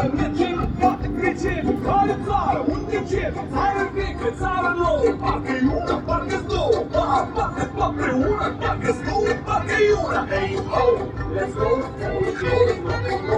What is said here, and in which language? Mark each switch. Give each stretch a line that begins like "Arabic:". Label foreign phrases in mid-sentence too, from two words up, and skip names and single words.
Romanian: Mergem în toate pricepem, care țară, unde începem? Țară veche, țară nouă, parcă-i una, parcă-s două. Parcă-s tot împreună, parcă-s două, parcă-i una.
English: Hey, ho, let's go, let's go, let's go.